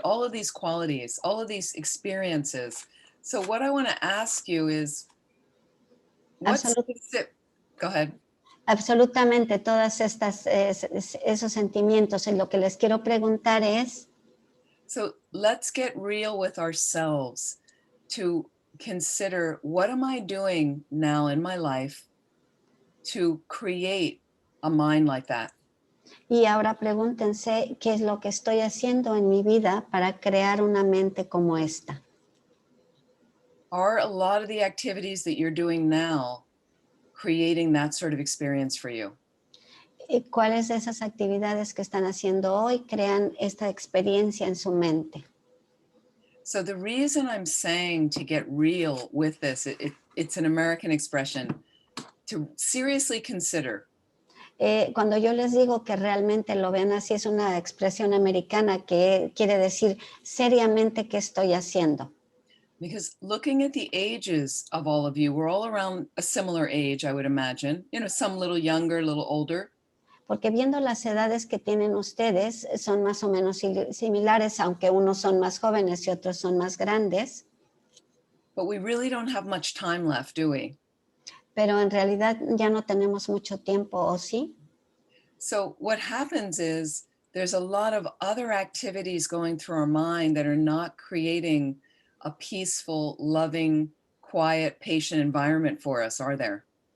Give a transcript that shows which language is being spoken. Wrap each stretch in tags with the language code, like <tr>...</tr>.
<en>All of these qualities, all of these experiences. So what I want to ask you is, go ahead.</en> <es>Absolutamente, todas esos sentimientos. Y lo que les quiero preguntar es,</es> <en>So let's get real with ourselves to consider, what am I doing now in my life to create a mind like that?</en> <es>y ahora pregúntense qué es lo que estoy haciendo en mi vida para crear una mente como esta.</es> <en>Are a lot of the activities that you're doing now creating that sort of experience for you?</en> <es>¿Cuáles de esas actividades que están haciendo hoy crean esta experiencia en su mente?</es> <en>So the reason I'm saying to get real with this, it's an American expression, to seriously consider.</en> <es>Cuando yo les digo que realmente lo vean así, es una expresión americana que quiere decir seriamente qué estoy haciendo.</es> <en>Because looking at the ages of all of you, we're all around a similar age, I would imagine. You know, some a little younger, a little older.</en> <es>Porque viendo las edades que tienen ustedes, son más o menos similares, aunque unos son más jóvenes y otros son más grandes.</es> <en>But we really don't have much time left, do we?</en> <es>pero en realidad ya no tenemos mucho tiempo, ¿o sí?</es> <en>So what happens is there's a lot of other activities going through our mind that are not creating a peaceful, loving, quiet, patient environment for us, are there?</en>